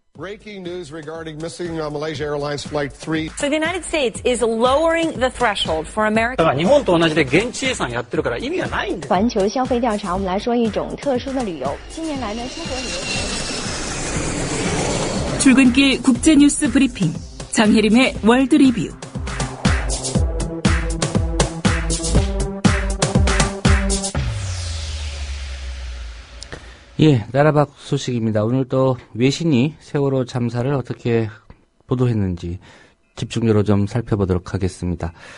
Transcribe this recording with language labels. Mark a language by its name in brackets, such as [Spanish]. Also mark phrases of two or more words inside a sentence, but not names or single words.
[English] Breaking news regarding missing Malaysia Airlines Flight 3. So the United States is lowering the threshold for American. [Japanese] 日本と同じで現地遺産やってるから意味がないんです。 [Chinese] 环球消费调查，我们来说一种特殊的旅游。近年来呢，出国旅游。 [Korean] 출근길 국제뉴스 브리핑 장혜림의 월드 리뷰. 예, 나라밖 소식입니다. 오늘 또 외신이 세월호 참사를 어떻게 보도했는지 집중적으로 좀 살펴보도록 하겠습니다.